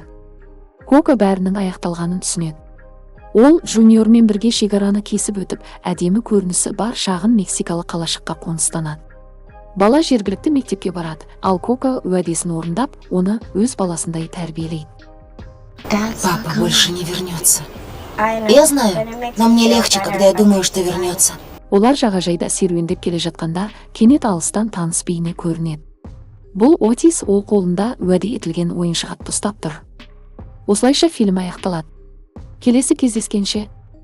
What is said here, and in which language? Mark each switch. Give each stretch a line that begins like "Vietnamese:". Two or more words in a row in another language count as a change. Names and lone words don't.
Kazakh: Коко бәрінің аяқталғанын түсінеді. Ол Джуниормен бірге шекараны кесіп өтіп, әдемі көрінісі бар шағын мексикалық қалашыққа қоныстанады. Бала жергілікті мектепке барады, ал Коко уәдесін орындап, оны өз баласындай тәрбиелейді.
Russian: Папа больше не вернется. Я знаю, но мне легче, когда я думаю, что вернется.
Kazakh: Олар жағажайда серуендеп келе жатқанда, кенет алыстан таныс бейне көрінеді. Бұл Отис ол қолында уәде етілген ойыншық атты ұстап тұр. Осылайша фильм аяқталады. Келесі кездескенше